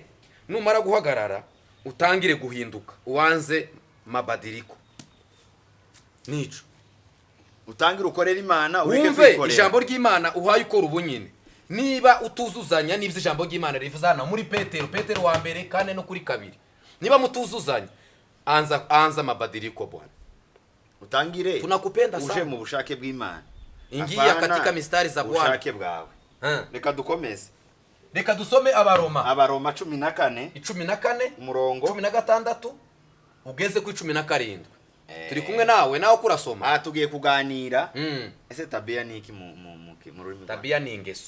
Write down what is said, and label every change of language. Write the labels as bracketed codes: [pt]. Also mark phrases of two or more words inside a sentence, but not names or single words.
[rw] Numara guhagarara utangire guhinduka, uwanze mabadiriko. Nico utangire ukorera Imana, ureke kwikorera ijambo ry'Imana uhaye ukora ubunyine. Niba utuzuzanya n'ibyo ijambo ry'Imana rivuze hano muri Petero wa mbere kane no kuri kabiri, niba mutuzuzanya [sw] anza mabadiriko bwana, [rw] utangire [sw] tunakupenda sana [rw] uje mu bushake bw'Imana. [sw] Ingia katika mistari za Bwana [rw] ubushake bwawe. Reka dukomeze, reka dusome Abaroma 14 umurongo 16 ugeze ku 17. Turi kumwe nawe kurasoma. Tugiye kuganira ese tabia ni iki mu rurimi. Tabia ni ingeso.